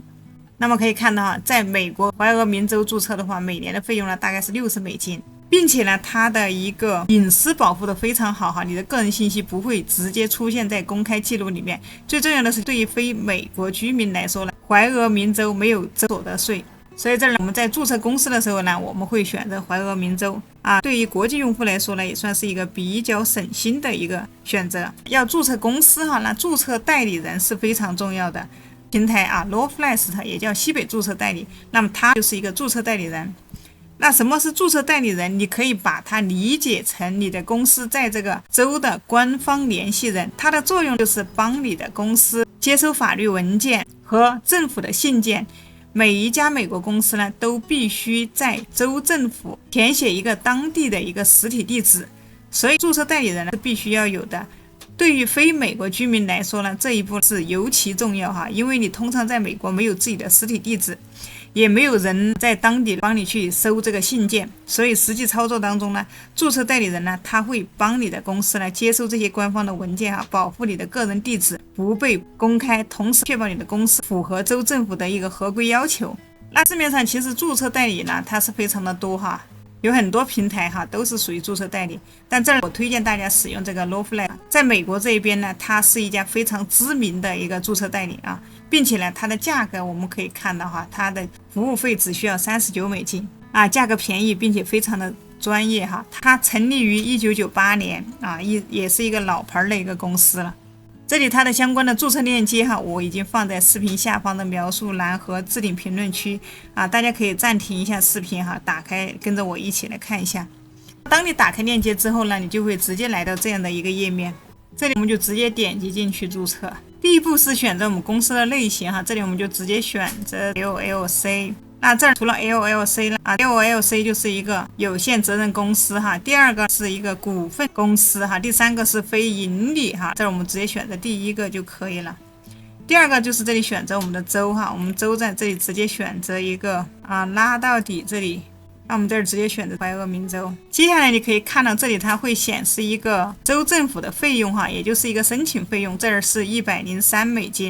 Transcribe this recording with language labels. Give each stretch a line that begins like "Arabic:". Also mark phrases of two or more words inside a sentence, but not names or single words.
Chinese: 那麼可以看到在美國懷俄明州注冊的話，每年的費用呢大概是60美金，並且呢它的一個隱私保護的非常好你的個人信息不會直接出現在公開記錄裡面。最重要的是對於非美國居民來說呢，懷俄明州沒有州所得稅，所以這裡我們在注冊公司的時候呢，我們會選擇懷俄明州對於國際用戶來說呢，也算是一個比較省心的一個選擇。要注冊公司那注冊代理人是非常重要的。平台Lawflast 也叫西北注冊代理，那麼它就是一個注冊代理人。那什麼是注冊代理人？你可以把它理解成你的公司在這個州的官方聯繫人，它的作用就是幫你的公司接收法律文件和政府的信件。每一家美國公司呢都必須在州政府填寫一個當地的一個實體地址，所以注冊代理人呢是必須要有的。對於非美國居民來說呢，這一步是尤其重要因為你通常在美國沒有自己的實體地址，也沒有人在當地幫你去收這個信件，所以實際操作當中呢，注冊代理人呢，他會幫你的公司呢接收這些官方的文件保護你的個人地址不被公開，同時確保你的公司符合州政府的一個合規要求。那市面上其實注冊代理呢，它是非常的多有很多平台哈都是屬於註冊代理，但這兒我推薦大家使用這個 Lawflag。在美國這邊呢，它是一家非常知名的一個註冊代理啊，並且呢，它的價格我們可以看到哈，它的服務費只需要$39啊，價格便宜，並且非常的專業哈。它成立於1998年啊，也是一個老牌的一個公司了。這裡它的相關的註冊鏈接哈，我已經放在視頻下方的描述欄和置頂評論區啊，大家可以暫停一下視頻哈，打開跟着我一起来看一下。當你打開鏈接之後呢，你就會直接來到這樣的一個頁面，這裡我們就直接點擊進去註冊。第一步是選擇我們公司的類型哈，這裡我們就直接選擇 LLC。那這兒除了 LLC 了啊 ，LLC 就是一個有限責任公司哈，第二个是一個股份公司哈，第三個是非盈利哈，這兒我們直接選擇第一個就可以了。第二個就是這裡選擇我們的州哈，我們州在這裡直接選擇一個拉到底這裡，那我們這兒直接選擇懷俄明州。接下來你可以看到這裡它會顯示一個州政府的費用哈，也就是一個申請費用，這兒是$103。